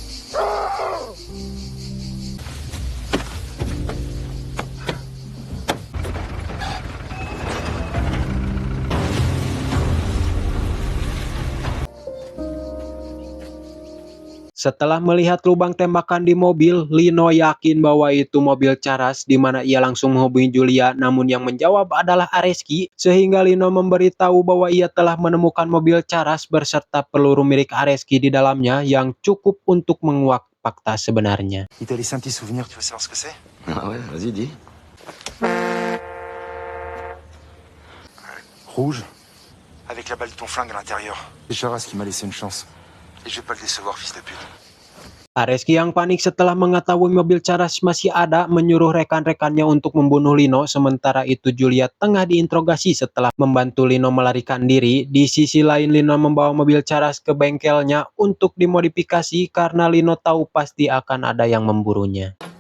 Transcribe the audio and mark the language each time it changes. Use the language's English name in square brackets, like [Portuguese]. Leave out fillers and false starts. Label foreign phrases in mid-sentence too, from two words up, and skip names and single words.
[Indonesian] Setelah melihat lubang tembakan di mobil, Lino yakin bahwa itu mobil Charas, di mana ia langsung menghubungi Julia, namun yang menjawab adalah Areski, sehingga Lino memberitahu bahwa ia telah menemukan mobil Charas berserta peluru milik Areski di dalamnya yang cukup untuk menguak fakta sebenarnya. [French] Il t'a laissé un petit souvenir, tu veux savoir ce que c'est? Ah ouais, vas-y, dis. Rouge, avec la balle de ton flingue à l'intérieur. C'est Charas qui m'a laissé une chance. Et je vais pas le décevoir, fils de pute. [Indonesian] Areski yang panik setelah mengetahui mobil Charas masih ada, menyuruh rekan-rekannya untuk membunuh Lino. Sementara itu Julia tengah diinterogasi setelah membantu Lino melarikan diri. Di sisi lain, Lino membawa mobil Charas ke bengkelnya untuk dimodifikasi karena Lino tahu pasti akan ada yang memburunya.